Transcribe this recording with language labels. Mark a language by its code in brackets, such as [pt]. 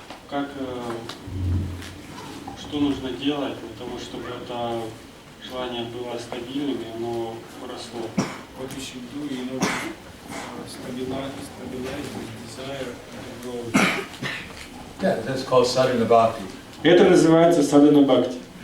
[ru] Как, что нужно делать для того, чтобы это желание было стабильным и оно росло? [en] What you should do in order to stabilize this desire and grow. Yeah, that's called sadhana bhakti. [ru] Это называется садхана бхакти.